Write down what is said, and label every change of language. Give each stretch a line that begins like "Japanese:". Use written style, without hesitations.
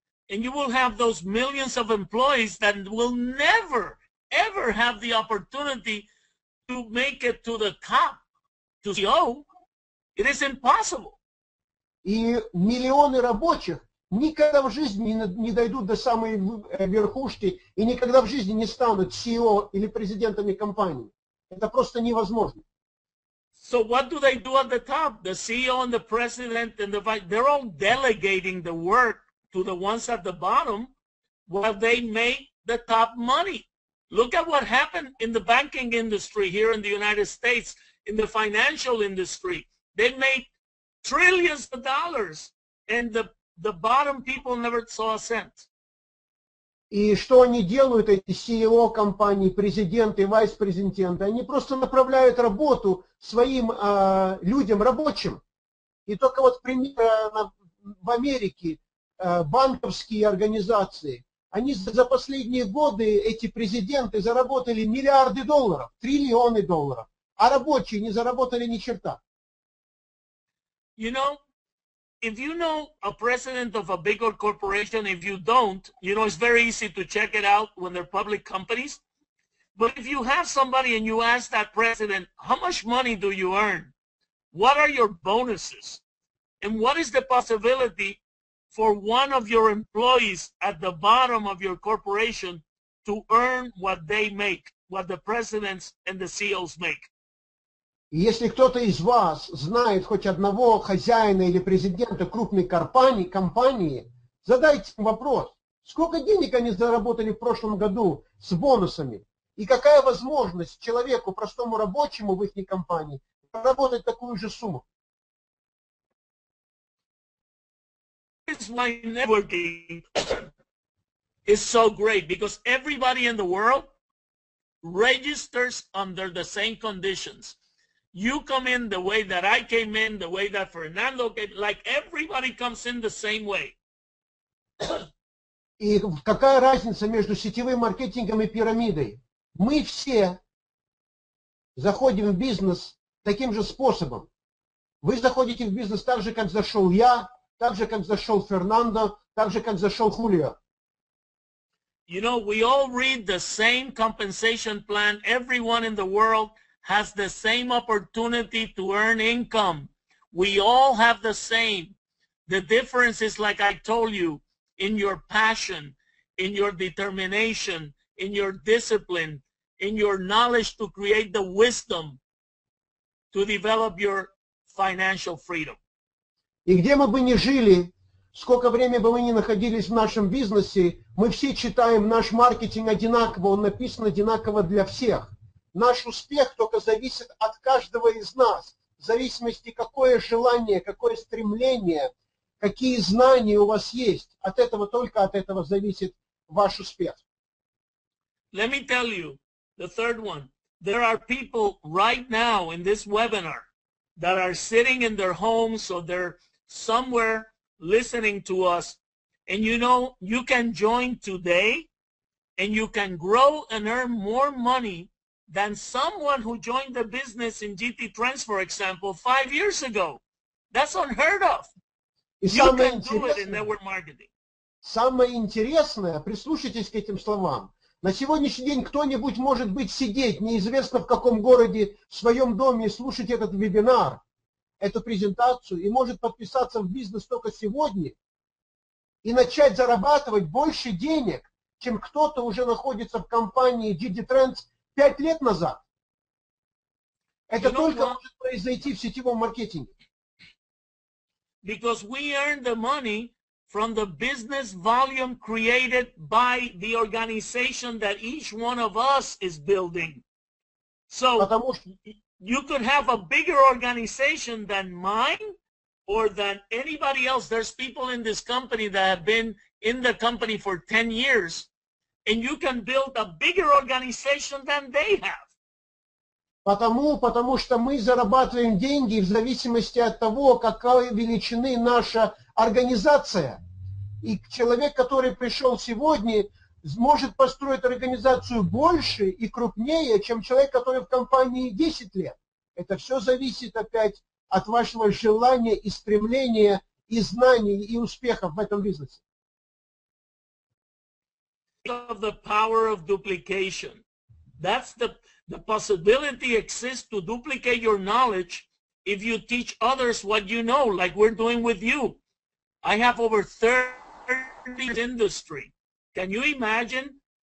English: And you will have those millions of employees that will never, ever have the opportunity to make it to the top, to CEO. It is impossible.
Russian: И миллионы рабочих никогда в жизни не дойдут до самой верхушки и никогда в жизни не станут CEO или президентами компании. Это просто невозможно.
English: So what do they do at the top? The CEO and the president and the vice, they're all delegating the work to the ones at the bottom while they make the top money. Look at what happened in the banking industry here in the United States, in the financial industry. They made trillions of dollars, and the bottom people never saw a cent.
Russian: И что они делают, эти CEO компаний, президенты, вайс-президенты? Они просто направляют работу своим людям, рабочим. И только вот, пример, в Америке банковские организации, они за последние годы, эти президенты, заработали миллиарды долларов, триллионы долларов, а рабочие не заработали ни черта.
English: You know, if you know a president of a bigger corporation, if you don't, you know, it's very easy to check it out when they're public companies. But if you have somebody and you ask that president, how much money do you earn? What are your bonuses? And what is the possibility for one of your employees at the bottom of your corporation to earn what they make, what the presidents and the CEOs make?
Russian: И если кто-то из вас знает хоть одного хозяина или президента крупной компании, задайте им вопрос, сколько денег они заработали в прошлом году с бонусами, и какая возможность человеку, простому рабочему в их компании, заработать такую же сумму.
English: That's why networking is so great, because everybody in the world registers under the same conditions. You come in the way that I came in, the way that Fernando came, like everybody comes in the same way.
Russian: И какая разница между сетевым маркетингом и пирамидой? Мы все заходим в бизнес таким же способом. Вы заходите в бизнес так же, как зашел я, так же, как зашел Фернандо, так же, как зашел Хулио.
English: You know, we all read the same compensation plan. Everyone in the world has the same opportunity to earn income. We all have the same. The difference is, like I told you, in your passion, in your determination, in your discipline, in your knowledge to create the wisdom to develop your financial freedom.
Russian: И где мы бы ни жили, сколько времени бы мы ни находились в нашем бизнесе, мы все читаем наш маркетинг одинаково, он написан одинаково для всех. Наш успех только зависит от каждого из нас, в зависимости, какое желание, какое стремление, какие знания у вас есть. От этого, только от этого зависит ваш успех.
English: Let me tell you, the third one. There are people right now in this webinar that are sitting in their homes, or they're somewhere listening to us. And you know, you can join today and you can grow and earn more money than someone who joined the business in GT Trends, for example, 5 years ago. That's unheard of.
Russian: И
English: You can do it in network marketing.
Russian: Самое интересное, прислушайтесь к этим словам. На сегодняшний день кто-нибудь, может быть, сидеть, неизвестно в каком городе, в своем доме, и слушать этот вебинар, эту презентацию, и может подписаться в бизнес только сегодня и начать зарабатывать больше денег, чем кто-то уже находится в компании GT Trends 5 лет назад. Это только может произойти в сетевом маркетинге.
English: Because we earn the money from the business volume created by the organization that each one of us is building. So you could have a bigger organization than mine or than anybody else. There's people in this company that have been in the company for 10 years, and you can build a bigger organization than they have.
Russian: Потому что мы зарабатываем деньги в зависимости от того, какой величины наша организация. И человек, который пришел сегодня, может построить организацию больше и крупнее, чем человек, который в компании 10 лет. Это все зависит опять от вашего желания и стремления, и знаний, и успехов в этом бизнесе.
English: of the power of duplication. That's the possibility exists to duplicate your knowledge if you teach others what you know, like we're doing with you. I have over 30 years in industry. Can you imagine?